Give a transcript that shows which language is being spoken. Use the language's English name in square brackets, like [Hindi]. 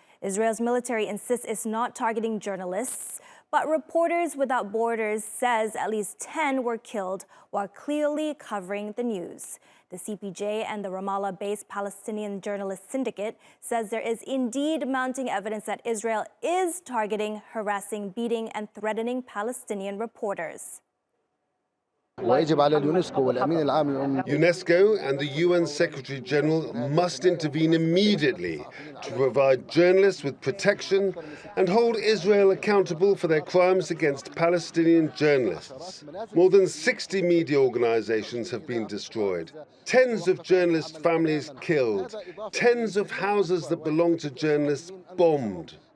[English] Israel's military insists it's not targeting journalists, but Reporters Without Borders says at least 10 were killed while clearly covering the news. The CPJ and the Ramallah-based Palestinian Journalist Syndicate says there is indeed mounting evidence that Israel is targeting, harassing, beating, and threatening Palestinian reporters. [Arabic] ويجب على اليونسكو والأمين العام للأمم [English] UNESCO and the UN Secretary General must intervene immediately to provide journalists with protection and hold Israel accountable for their crimes against Palestinian journalists. More than 60 media organizations have been destroyed, tens of journalist families killed, tens of houses that belong to journalists bombed.